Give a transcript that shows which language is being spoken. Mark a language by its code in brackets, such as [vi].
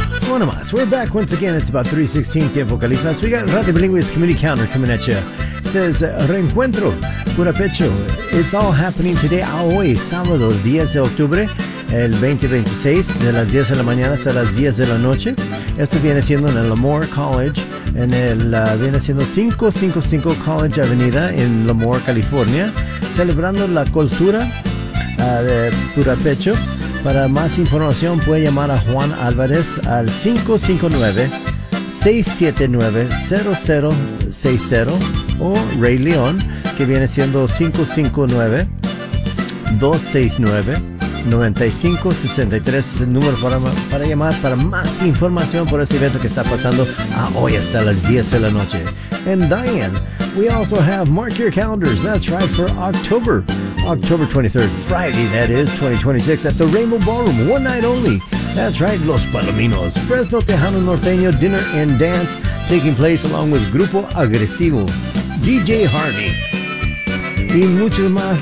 [en] One of us, we're back once again. It's about 3:16 Tiempo Califas. We got Radio Bilingüe's Community Counter coming at you. Says Reencuentro, Purapecho. It's all happening today, [es] hoy, sábado, 10 de octubre. El 2026, de las 10 de la mañana hasta las 10 de la noche. Esto viene siendo en el Lemoore College, en el, viene siendo 555 College Avenida en Lemoore, California, celebrando la cultura de Purapecho. Para más información puede llamar a Juan Álvarez al 559-679-0060 o Ray León, que viene siendo 559-269-9563, es el número para llamar para más información por este evento que está pasando a hoy hasta las 10 de la noche. [en] And Diane, we also have mark your calendars, that's right, for October 23rd, Friday, that is, 2026, at the Rainbow Ballroom, one night only. That's right, Los Palominos, Fresno Tejano Norteño, dinner and dance taking place along with Grupo Agresivo, DJ Harvey, [es] y mucho más.